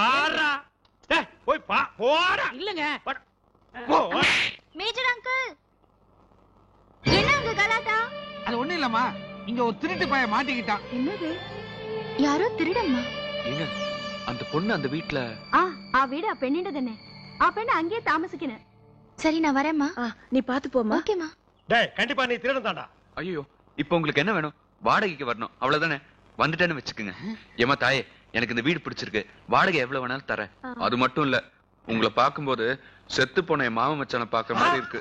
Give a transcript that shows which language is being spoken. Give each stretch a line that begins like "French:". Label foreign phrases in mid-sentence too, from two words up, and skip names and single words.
Tamil: பாரு. டேய் போய் போடா. இல்லங்க. போ. மேஜர் அங்கிள் என்ன அங்க கலாட்டா? அது ஒண்ணு இல்லம்மா, இங்க ஒரு திருட்டு பையன் மாட்டிக்கிட்டான். என்னது? யாரோ திருடம்மா? ஏங்க அந்த பொண்ணு அந்த வீட்ல
Malayalam: ആ വീട് ആ പെണ്ണിന്റെ തന്നെ. ആ പെണ്ണ് അங்கே താമസിക്കുന്നു.
Tamil: சரி நான் வரேம்மா. நீ பாத்து போமா. ஓகேம்மா. டேய் கண்டிப்பா நீ திருடன் தான்டா. ஐயோ இப்போ உங்களுக்கு என்ன வேணும்? வாடகைக்கு வரணும் அவ்வளவுதானே? வந்துட்டேன்னு வச்சுக்கோங்க. ஏமா தாயே, எனக்கு இந்த வீடு பிடிச்சிருக்கு, வாடகை எவ்வளவு வேணாலும் தரேன். அது மட்டும் இல்ல, உங்களை பார்க்கும்போது செத்து போன என் மாமன் மச்சானை பார்க்க மாதிரி இருக்கு.